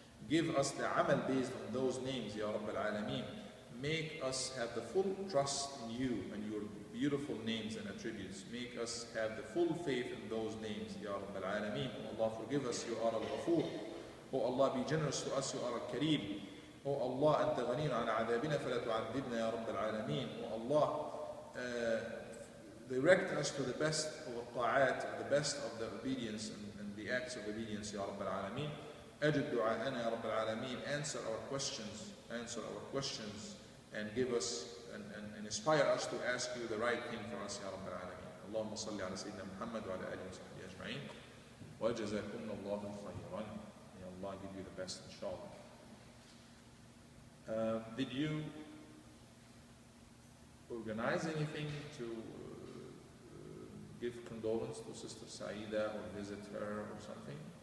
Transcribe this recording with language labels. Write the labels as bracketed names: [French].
[English] Give us the amal based on those names, [Arabic] Ya Rabb al-Alameen. [English] Make us have the full trust in you and your beautiful names and attributes. Make us have the full faith in those names, [Arabic] Ya Rabb al-Alameen. [English] Oh Allah, forgive us, you are al-Ghafoor. Oh Allah, be generous to us, you are al-Kareem. Oh Allah, [Arabic] أنت غني عن عذابنا فلا تعذبنا يا رب العالمين. [English] Oh Allah, direct us to the best of the ta'at, the best of the obedience and the acts of obedience, [Arabic] Ya Rabb al-Alameen. أجب دعاءنا يا رب العالمين. [English] Answer our questions, and give us and inspire us to ask you the right thing for us, [Arabic] Ya Rabb al-Alameen. اللهم صل على سيدنا محمد وعلى آله وصحبه أجمعين. وجزاكم الله خيرا. [English] May Allah give you the best, inshallah. Did you organize anything to give condolence to Sister Saida or visit her or something?